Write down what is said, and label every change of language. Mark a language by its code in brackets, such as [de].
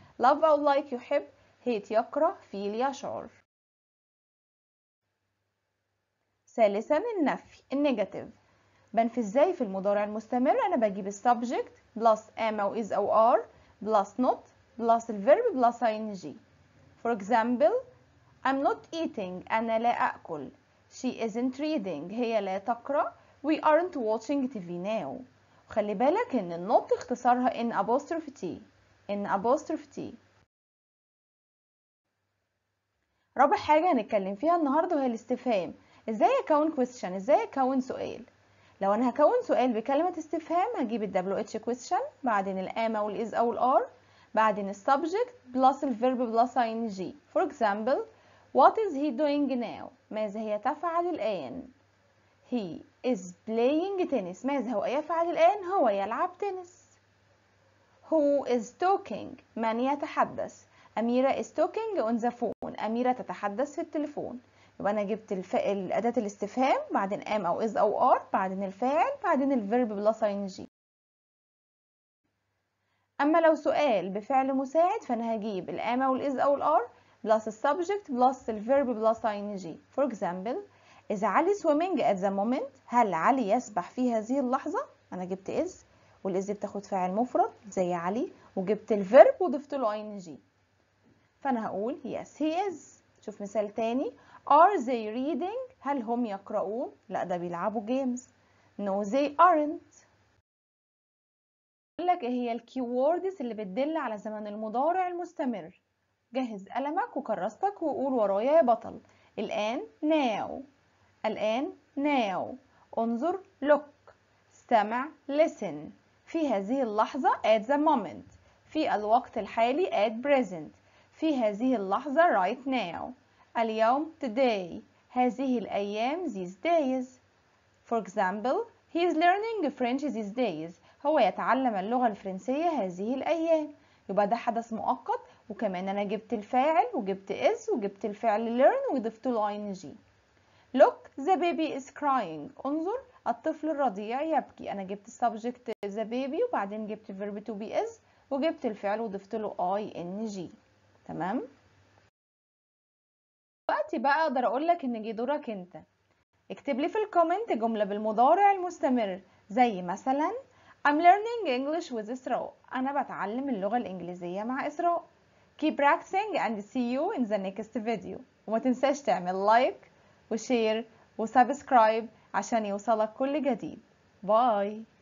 [ar] love او like يحب hate يكره feel يشعر. ثالثا النفي النيجاتيف. بنفي ازاي في المضارع المستمر؟ انا بجيب السبجكت بلس am او is او are بلس not بلس الفيرب بلس ing. [en] For example, I'm not eating. [ar] انا لا اكل. [en] She isn't reading. [ar] هي لا تقرأ. [en] We aren't watching TV now. [ar] خلي بالك ان النوت اختصارها [en] in apostrophe T. in apostrophe T. [ar] رابع حاجة هنتكلم فيها النهاردة وهي الاستفهام. ازاي اكون question؟ ازاي اكون سؤال؟ لو انا هكون سؤال بكلمة استفهام هجيب ال WH question بعدين ال am او ال is او ال are بعدين ال subject plus ال verb plus ing. [en] For example, what is he doing now؟ [ar] ماذا هي تفعل الآن؟ [en] He is playing tennis. [ar] ماذا هو يفعل الآن؟ هو يلعب تنس. [en] Who is talking؟ [ar] من يتحدث؟ [en] أميرة is talking on the phone. [ar] أميرة تتحدث في التليفون. يبقى أنا جبت أداة الاستفهام بعدين am أو is أو are بعدين الفاعل بعدين الفيرب بلس ing. أما لو سؤال بفعل مساعد فأنا هجيب ال am أو ال is أو ال are بلس السبجكت بلس الفيرب بلس ing. For example, إذا علي swimming at the moment؟ هل علي يسبح في هذه اللحظة؟ أنا جبت is والis بتاخد فاعل مفرد زي علي وجبت الفيرب وضفت له ing. فأنا هقول [en] yes he is. [ar] شوف مثال تاني. [en] Are they reading؟ [ar] هل هم يقرؤون؟ لا ده بيلعبوا [en] games. No they aren't. [ar] لك ايه هي الكيوردز اللي بتدل على زمن المضارع المستمر. جهز قلمك وكراستك وقول ورايا يا بطل. الآن now. الآن now. انظر look. استمع listen. في هذه اللحظة [en] at the moment. [ar] في الوقت الحالي [en] at present. [ar] في هذه اللحظة [en] right now. [ar] اليوم today. هذه الأيام [en] these days. For example, he is learning French these days. [ar] هو يتعلم اللغة الفرنسية هذه الأيام. يبقى ده حدث مؤقت، وكمان أنا جبت الفاعل وجبت is وجبت الفعل learn وضفت له ing. [en] Look, the baby is crying. [ar] انظر، الطفل الرضيع يبكي. أنا جبت subject the baby وبعدين جبت verb to be is وجبت الفعل وضفت له ing. تمام؟ دلوقتي بقى أقدر أقولك إن جه دورك أنت. اكتب لي في الكومنت جملة بالمضارع المستمر زي مثلا [en] I'm learning English with [ar] إسراء. أنا بتعلم اللغة الإنجليزية مع إسراء. [en] Keep practicing and see you in the next video. [ar] وما تنساش تعمل لايك وشير وسبسكرايب عشان يوصلك كل جديد. باي.